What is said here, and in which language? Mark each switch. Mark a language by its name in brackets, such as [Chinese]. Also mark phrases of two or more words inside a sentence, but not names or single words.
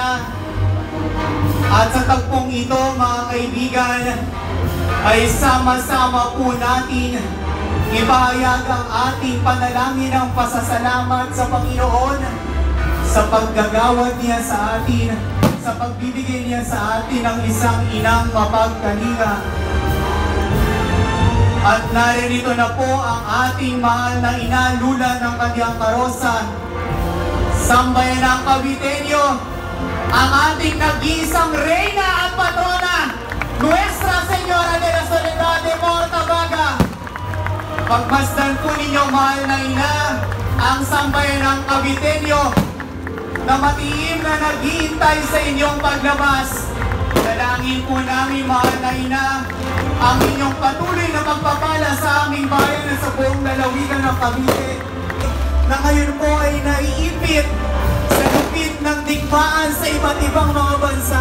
[Filipino] At sa tagpong ito, mga kaibigan, ay sama-sama po natin ipahayag ang ating panalangin ng pasasalamat sa Panginoon sa paggagawad niya sa atin, sa pagbibigay niya sa atin ng isang inang mapagkalinga. At naririto na po ang ating mahal na ina, lula ng kanyang karosa. Sambayan ng Caviteño, ang ating nag-iisang reyna at patrona, Nuestra Señora de la Soledad de Mortabaga. Pagmasdan po ninyo, mahal na ina, ang sambayan ng Caviteño na matiim na naghihintay sa inyong paglabas. Dalangin po namin, mahal na ina, ang inyong patuloy na pagpapala sa aming bayan at sa buong lalawigan ng Cavite, na ngayon po ay naiipit sa lupit ng digmaan sa iba't ibang mga bansa.